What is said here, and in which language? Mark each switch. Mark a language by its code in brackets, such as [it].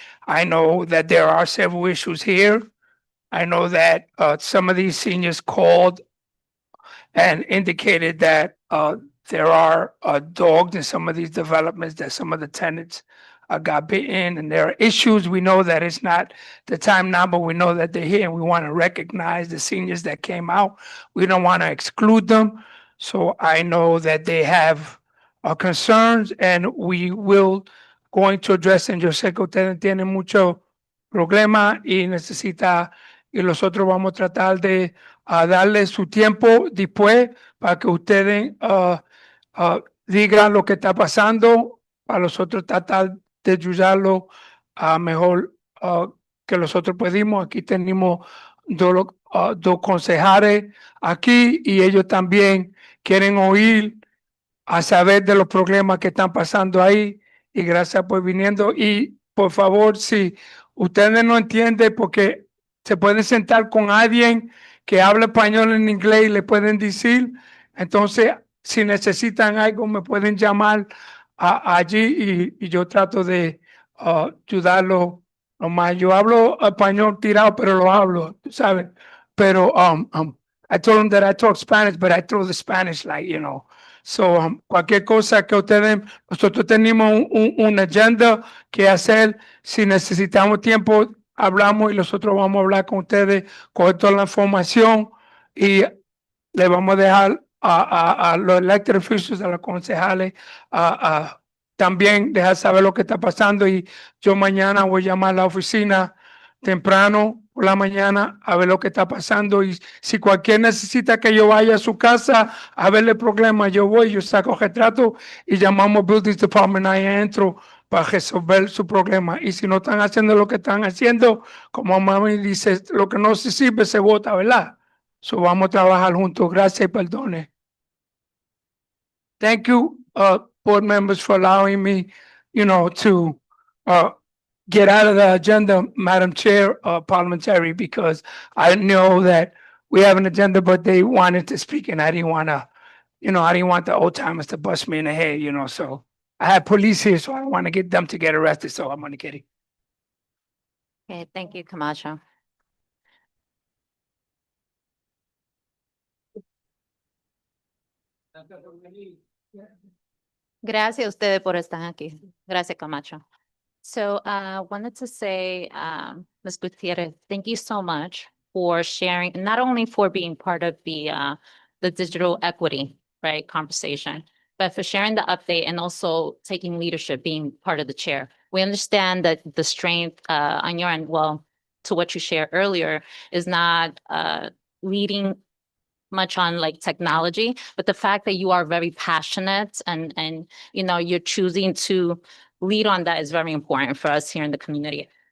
[en] I know that there are several issues here. I know that some of these seniors called and indicated that there are dogs in some of these developments, that some of the tenants got bitten, and there are issues. We know that it's not the time now, but we know that they're here, and we want to recognize the seniors that came out. We don't want to exclude them. So I know that they have concerns, and we will going to address, [es] and yo sé que ustedes tienen mucho problema y necesita, y nosotros vamos a tratar de darle su tiempo después para que ustedes digan lo que está pasando, para nosotros tratar de ayudarlo a mejor que nosotros pudimos. Aquí tenemos dos concejales aquí y ellos también quieren oír a saber de los problemas que están pasando ahí, y gracias por viniendo. Y por favor, si ustedes no entienden, porque se pueden sentar con alguien que habla español en inglés y le pueden decir. Entonces, si necesitan algo, me pueden llamar allí y yo trato de ayudarlo nomás. Yo hablo español tirado, pero lo hablo, tú sabes. [en] Pero I told them that I talk Spanish, but I throw the Spanish like, you know. [es] So, cualquier cosa que ustedes, nosotros tenemos una agenda que hacer. Si necesitamos tiempo, hablamos y nosotros vamos a hablar con ustedes, con toda la información y le vamos a dejar a los [en] elected officials, [es] a los concejales, también dejar saber lo que está pasando. Y yo mañana voy a llamar a la oficina temprano por la mañana a ver lo que está pasando, y si cualquier necesita que yo vaya a su casa a verle el problema, yo voy, yo saco retrato y llamamos Buildings Department, ahí entro para resolver su problema. Y si no están haciendo lo que están haciendo, como mami dice, lo que no se sirve se vota, ¿verdad? So vamos a trabajar juntos. Gracias y perdone. [en] Thank you, board members, for allowing me, to get out of the agenda, Madam Chair, parliamentary, because I know that we have an agenda, but they wanted to speak, and I didn't want to, I didn't want the old timers to bust me in the head, so I have police here, so I don't want to get them to get arrested, so I'm going to get it. Okay, thank you, Camacho. [es] Gracias a ustedes por estar aquí. Gracias, [en] Camacho. So wanted to say, Ms. Gutierrez, thank you so much for sharing, not only for being part of the digital equity, right, conversation, but for sharing the update and also taking leadership, being part of the chair. We understand that the strength on your end, well, to what you shared earlier, is not leading much on like technology, but the fact that you are very passionate and you're choosing to lead on that is very important for us here in the community.